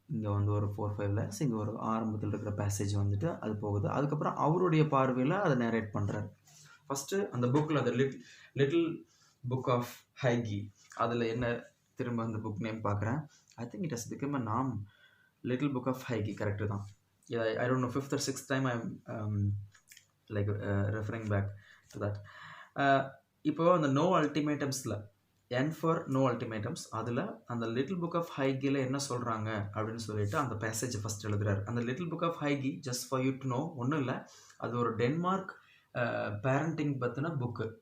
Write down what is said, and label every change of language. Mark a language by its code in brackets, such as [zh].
[ta] இங்கே வந்து ஒரு 4-5 லைன்ஸ், இங்கே ஒரு ஆரம்பத்தில் இருக்கிற பேசேஜ் வந்துட்டு அது போகுது. அதுக்கப்புறம் அவருடைய பார்வையில் அதை நேரேட் பண்ணுறாரு. ஃபஸ்ட்டு அந்த புக்கில் அந்த லிட்டில் புக் ஆஃப் ஹைகி, அதில் என்ன திரும்ப அந்த புக் நேம் பார்க்குறேன். [en] I think it has become a name. Little book of hygge correct தான். I don't know, 5th or 6th time I'm referring back to that. [ta] இப்போ அந்த நோ அல்டிமேட்டம்ஸில் என் ஃபார் நோ அல்டிமேட்டம்ஸ், அதில் அந்த லிட்டில் புக் ஆஃப் ஹைகியில் என்ன சொல்கிறாங்க அப்படின்னு சொல்லிட்டு அந்த பேசேஜை ஃபஸ்ட் எழுதுறாரு. அந்த little book of ஹைகி, [en] just for you to know, [ta] ஒன்றும் இல்லை, அது ஒரு டென்மார்க் பேரண்டிங் பற்றின புக்கு.